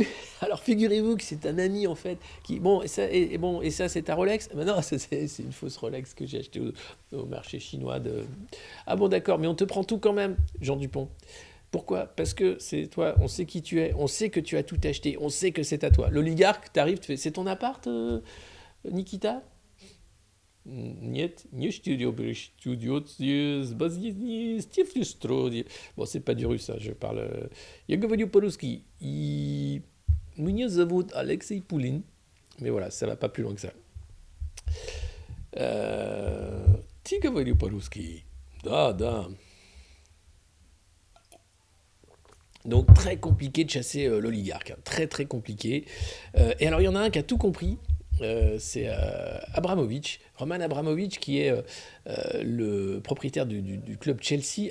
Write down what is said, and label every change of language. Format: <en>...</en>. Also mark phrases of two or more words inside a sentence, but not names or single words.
<fr>Alors figurez-vous que c'est un ami en fait qui et ça c'est ta Rolex? Ben non, c'est une fausse Rolex que j'ai achetée au marché chinois de. Ah bon, d'accord, mais on te prend tout quand même, Jean Dupont. Pourquoi? Parce que c'est toi, on sait qui tu es, on sait que tu as tout acheté, on sait que c'est à toi. L'oligarque, t'arrives, tu fais, c'est ton appart, Nikita?</fr> <ru>Нет, не</ru> <fr>studio, Bon, c'est pas du russe, hein, je parle.</fr> <ru>Я говорю по-русски. И меня зовут Алексей Poulin.</ru> <fr>Mais voilà, ça va pas plus loin que ça.</fr> <ru>Ты говорю по-русски. Да.</ru> <fr>Donc très compliqué de chasser l'oligarque, hein. Très très compliqué. Et alors il y en a un qui a tout compris. C'est Abramovich, Roman Abramovich, qui est le propriétaire du club Chelsea.</fr>